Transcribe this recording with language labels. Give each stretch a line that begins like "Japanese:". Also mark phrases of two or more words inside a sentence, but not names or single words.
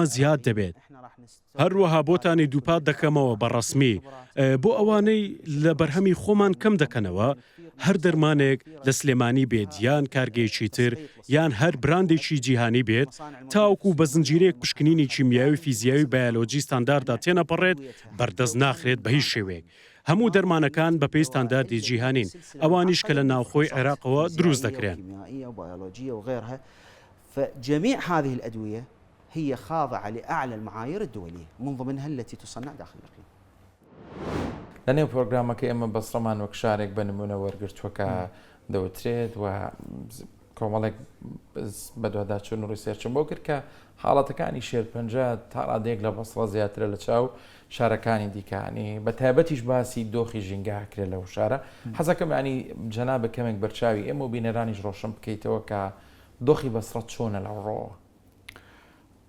Central Kurdish: زیاد دەبێت هەروەها بۆتانی دووپات دەکەمەوە بە ڕسمی بۆ ئەوانەی لە بەرهەمی خۆمان کەم دەکەنەوە هەر دەرمانێک لە سلێمانی بێت یان کارگەیەکی تر یان هەر براندێکی جیهانی بێت تاوکو بە زنجیرەیەک پشکنینی کیمیاوی فیزیاوی بایۆلۆجی ستانداردا تێنەپەڕێت بەردەست ناخرێت بە هیچ شێوەیەک هەموو دەرمانەکان بە پێی ستانداردی جیهانین ئەوانیش کە لە ناوخۆی عێراقەوە دروست دەکرێن
Arabic: فجميع هذه الأدوية هي خاضعة لأعلى المعايير الدولية من ضمنها التي تصنع داخل الإقليم.
Central Kurdish: لەنێو پرۆگرامەکە ئێمە بەسڕەمان وەک شارێک بە نمونە وەرگرتووەکە دەوترێت و کۆمەڵێک بەدواداچوون و ڕیسێرچم بۆ کرد کە حاڵەتەکانی شێرپەنجە تا ڕادێک لە بەسڵە زیاترە لە چاو شارەکانی دیکانی بە تایبەتیش باسی دۆخی ژینگاکرێت لەو شارە حەزەکەم ینی جەناب کەمێک بەرچاوی ئێمە و بینەرانیش ڕۆشن بکەیتەوە کە دۆخی بەسڕەت چۆنە لەو ڕۆ